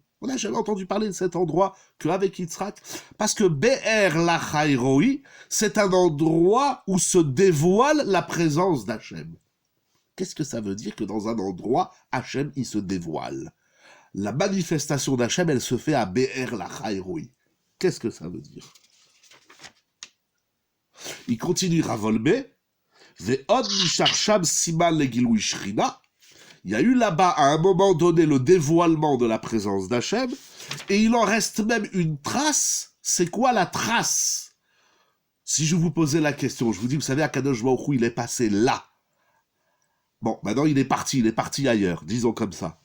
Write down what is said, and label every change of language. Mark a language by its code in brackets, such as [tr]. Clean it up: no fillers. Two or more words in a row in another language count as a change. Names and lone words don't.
[fr] On n'a jamais entendu parler de cet endroit qu'avec Yitzhak. Parce que Be'er Lachai Roi, c'est un endroit où se dévoile la présence d'Hachem. Qu'est-ce que ça veut dire que dans un endroit, Hachem, il se dévoile? La manifestation d'Hachem, elle se fait à Be'er Lachai Roi. Qu'est-ce que ça veut dire? Il continue Rav Wolbe, [he] ועוד נשאר שם סימן לגילוי שכינה. [fr] Il y a eu là-bas, à un moment donné, le dévoilement de la présence d'Hachem, et il en reste même une trace. C'est quoi la trace? Si je vous posais la question, je vous dis, vous savez, [he] הקדוש ברוך הוא, [fr] il est passé là. Bon, maintenant il est parti ailleurs, disons comme ça.